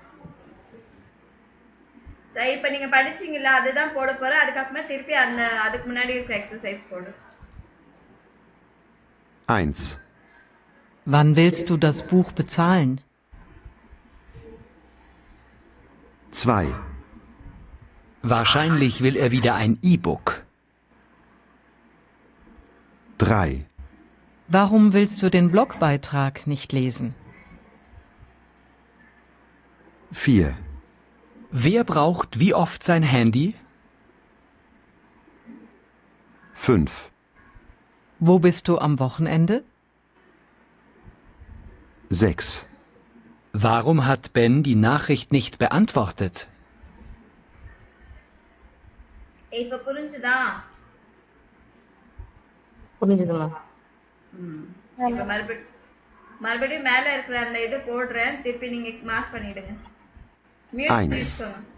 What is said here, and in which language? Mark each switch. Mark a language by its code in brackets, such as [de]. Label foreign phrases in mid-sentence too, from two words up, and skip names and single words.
[ta] சரி, இப்போ நீங்க படிச்சீங்கல்ல, அதுதான் போட போறேன். அதுக்கப்புறமா திருப்பி அதுக்கு முன்னாடி இருக்க எக்ஸசைஸ் போடு. 1, [de] Wann willst du das Buch bezahlen? 2, Wahrscheinlich will er wieder ein E-Book. 3, Warum willst du den Blogbeitrag nicht lesen? 4, Wer braucht wie oft sein Handy? 5, Wo bist du am Wochenende? 6, Warum hat Ben die Nachricht nicht beantwortet? [ta] இப்போ புரிஞ்சுதா? புரிஞ்சுதுமா? இப்போ மறுபடியும் மேல இருக்கிற அந்த இது போடுறேன், திருப்பி நீங்க மார்க் பண்ணிடுங்க. மியூட் 1, பண்ணிடுங்க.